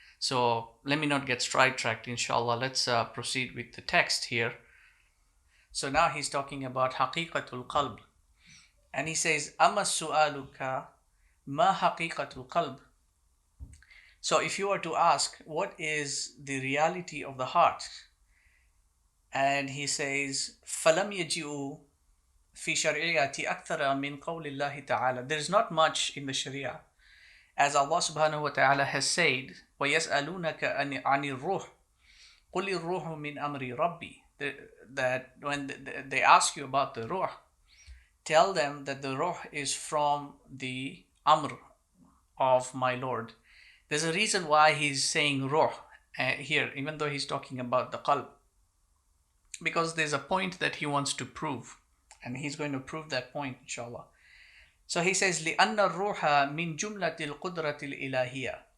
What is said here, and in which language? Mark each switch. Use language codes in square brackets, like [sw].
[en] So let me not get sidetracked, inshallah. Let's proceed with the text here. So now he's talking about haqiqatul qalb. And he says, [ar] Amma su'aluka ma haqiqatul qalb. [en] So if you were to ask, what is the reality of the heart? And he says, [ar] فَلَمْ يَجِئُوا فِي شَرْعِيَّةِ أَكْثَرَ مِنْ قَوْلِ اللَّهِ تَعَالَى. [en] There is not much in the Sharia. As Allah subhanahu wa ta'ala has said, [ar] وَيَسْأَلُونَكَ عَنِ الرُّوحِ قُلِ الرُّوحُ مِنْ أَمْرِ رَبِّي. [en] That when they ask you about the ruh, tell them that the ruh is from the amr of my Lord. There's a reason why he's saying ruh here, even though he's talking about the qalb, because there's a point that he wants to prove, and he's going to prove that point, inshallah. So he says, [ar] لِأَنَّ الرُّوحَ مِنْ جُمْلَةِ الْقُدْرَةِ الْإِلَهِيَةِ.